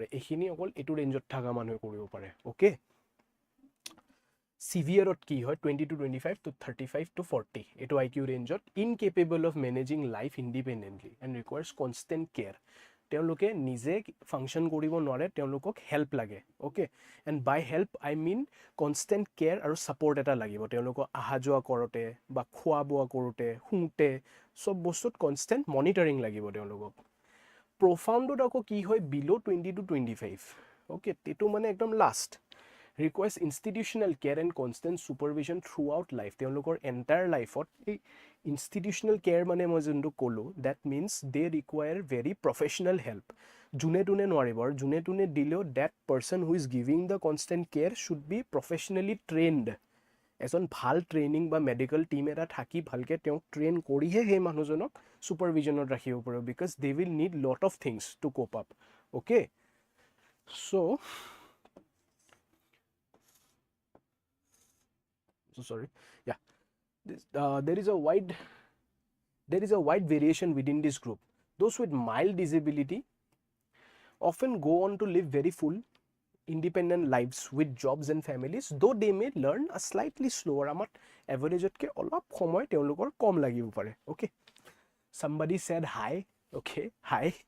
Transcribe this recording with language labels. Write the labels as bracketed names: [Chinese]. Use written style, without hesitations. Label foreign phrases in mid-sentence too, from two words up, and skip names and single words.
[Assamese] এইখিনি অকল এইটো ৰেঞ্জত থকা মানুহে কৰিব পাৰে. ওকে. Severe কি হয়, 20 to 25 to 35 to 40. [English] এইটো IQ ৰেঞ্জত incapable of managing life independently and requires constant care. [Assamese] তেওঁলোকে নিজে ফাংচন কৰিব নোৱাৰে তেওঁলোকক হেল্প লাগে ওকে [English] and by help I mean constant care [Assamese] আৰু ছাপৰ্ট এটা লাগিব তেওঁলোকক অহা যোৱা কৰোঁতে বা খোৱা বোৱা কৰোঁতে শুওঁতে চব বস্তুত [English] constant monitoring [Assamese] লাগিব তেওঁলোকক প্ৰফাউণ্ডত আকৌ কি হয় বিল' 20 to 25 ওকে এইটো মানে একদম লাষ্ট [English] requires institutional care and constant supervision throughout life তেওঁলোকৰ entire lifeত এই institutional care [Assamese] মানে মই যোনটো ক'লো [English] that means they require very professional help [Assamese] যোনে তোনে নোৱাৰিব আৰু যোনে তোনে দিলেও [English] that person who is giving the constant care should be professionally trained [Assamese] এজন ভাল ট্ৰেইনিং বা মেডিকেল টিম এটা থাকি ভালকে তেওঁক ট্ৰেইন কৰিহে সেই মানুহজনক ছুপাৰভিজনত ৰাখিব পাৰিব [English] because they will need lot of things to cope up অ'কে চ' sorry yeah there is a wide variation within this group those with mild disability often go on to live very full independent lives with jobs and families though they may learn a slightly slower amount average [Assamese] ক অলপ সময় তেওঁলোকৰ কম লাগিব পাৰে [English] okay somebody said hi okay hi